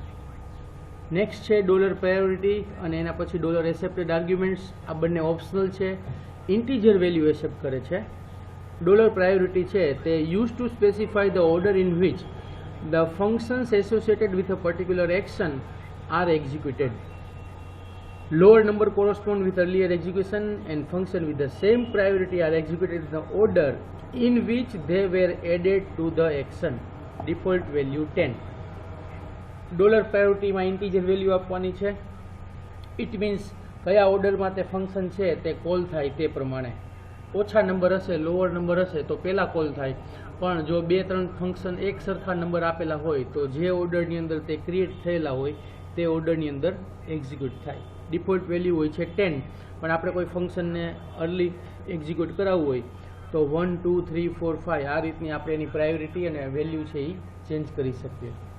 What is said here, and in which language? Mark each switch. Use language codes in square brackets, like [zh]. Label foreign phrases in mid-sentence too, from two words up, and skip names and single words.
[gu] નેક્સ્ટ છે $પ્રાયોરિટી અને એના પછી [en] $accepted arguments. [gu] આ બંને ઓપ્શનલ છે, [en] integer value accept [gu] કરે છે. [en] $પ્રાયોરિટી [gu] છે તે [en] use to specify the order in which the functions associated with a particular action are executed. Lower number correspond with earlier execution and function with the same priority are executed in the order in which they were added to the action. Default value 10. $priority માં integer value [gu] આપવાની છે. [en] It means [gu] કયા ઓર્ડરમાં તે ફંક્શન છે તે કોલ થાય તે પ્રમાણે. ઓછા નંબર હશે, [en] lower number [gu] હશે તો પહેલા કોલ થાય, પણ જો 2-3 ફંક્શન એક સરખા નંબર આપેલા હોય તો જે ઓર્ડરની અંદર તે ક્રિએટ થયેલા હોય તે ઓર્ડરની અંદર એક્ઝિક્યુટ થાય. [en] default value [gu] હોય છે 10, પણ આપણે કોઈ ફંક્શનને [en] early execute [gu] કરાવવું હોય તો 1, 2, 3, 4, 5 આ રીતની આપણે એની પ્રાયોરિટી અને વેલ્યુ છે એ ચેન્જ કરી શકીએ.